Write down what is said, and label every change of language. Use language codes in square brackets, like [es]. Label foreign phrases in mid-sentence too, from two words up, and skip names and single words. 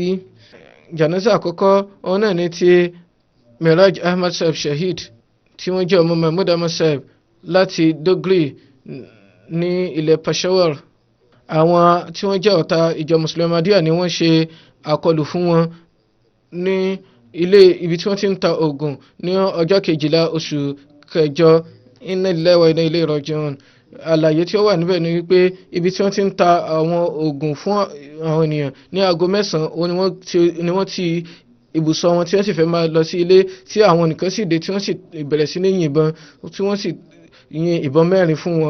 [yo] Janaza àkọ́kọ́ òun náà ní ti Miraj Ahmad Sahib Shahid tí wọ́n jẹ́ ọmọ Mahmud Ahmad Sahib láti Dogri ní ilẹ̀ Peshawar. Àwọn tí wọ́n jẹ́ ọ̀tá ìjọ Mùsùlùmí Ahmadiyya ni wọ́n ṣe àkọlù fún wọn ní ilé ibi tí wọ́n ti ń ta oògùn ní ọjọ́ 12 oṣù kẹjọ. [ar] إنا لله وإنا إليه راجعون. [yo] Àlàyé tí ó wà níbẹ̀ ni wípé ibi tí wọ́n ti ń ta àwọn oògùn fún àwọn ènìyàn ní aago 9 ni wọ́n ti ibùsọ̀ wọn tí wọ́n sì fẹ́ máa lọ sí ilé tí àwọn nìkan sì dé tí wọ́n sì bẹ̀rẹ̀ sí ní yìnbọn tí wọ́n sì yin ìbọn 4 fún wọn.